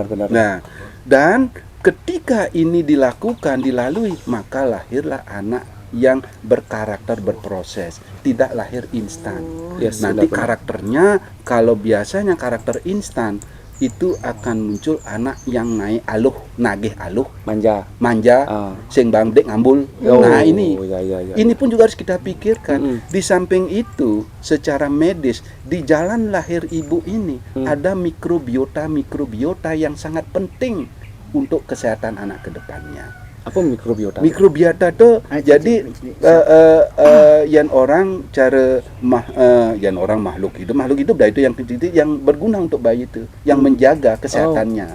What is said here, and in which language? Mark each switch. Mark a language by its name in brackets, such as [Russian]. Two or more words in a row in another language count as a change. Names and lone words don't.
[Indonesian] Nah, dan ketika ini dilalui, maka lahirlah anak yang berkarakter berproses, tidak lahir instan. Yes, Nanti benar. karakternya, kalau biasanya karakter instan itu akan muncul anak yang naik aluh, [Balinese] nagih aluh, [Indonesian] manja, [Balinese] sing bangdek ngambul. [Indonesian] Oh, Nah ini, ya. ini pun juga harus kita pikirkan. Di samping itu, secara medis di jalan lahir ibu ini ada mikrobiota yang sangat penting untuk kesehatan anak ke depannya. Apa mikrobiota? Mikrobiota tuh jadi yang orang makhluk hidup dah itu yang berguna untuk bayi itu, yang menjaga kesehatannya.